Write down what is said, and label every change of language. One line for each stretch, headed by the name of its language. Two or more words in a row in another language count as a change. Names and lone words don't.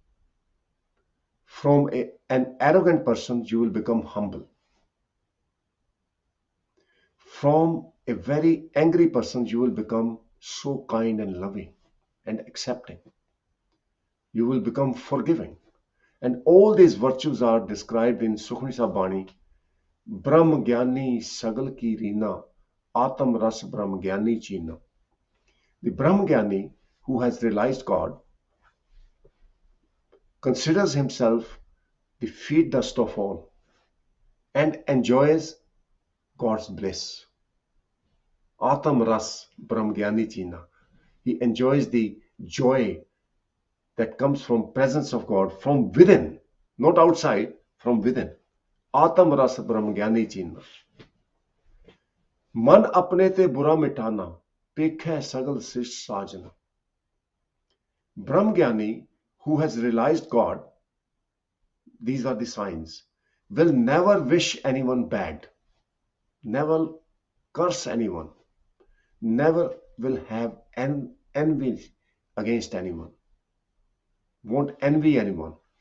English: From an arrogant person, you will become humble. From a very angry person, you will become so kind and loving and accepting. You will become forgiving. And all these virtues are described in Sukhmani Sahib Bani.
Punjabi: ਬ੍ਰਹਮ ਗਿਆਨੀ ਸਗਲ ਕੀ ਰੀਨਾ, ਆਤਮ ਰਸ ਬ੍ਰਹਮ ਗਿਆਨੀ ਚੀਨਾ.
English: The Brahm Gyani, who has realized God, considers himself the feet dust of all and enjoys God's bliss.
Punjabi: ਆਤਮ ਰਸ ਬ੍ਰਹਮ ਗਿਆਨੀ ਚੀਨਾ.
English: He enjoys the joy that comes from presence of God from within, not outside, from within.
Punjabi: ਆਤਮ ਰਸ ਬ੍ਰਹਮ ਗਿਆਨੀ ਚੀਨਾ. ਮਨ ਅਪਨੇ ਤੇ ਬੁਰਾ ਮਿਟਾਨਾ, ਪੇਖੇ ਸਗਲ ਸਿਸ਼ ਸਜਨਾ.
English: Brahm Gyani, who has realized God, these are the signs, will never wish anyone bad, never curse anyone, never will have envy against anyone, won't envy anyone,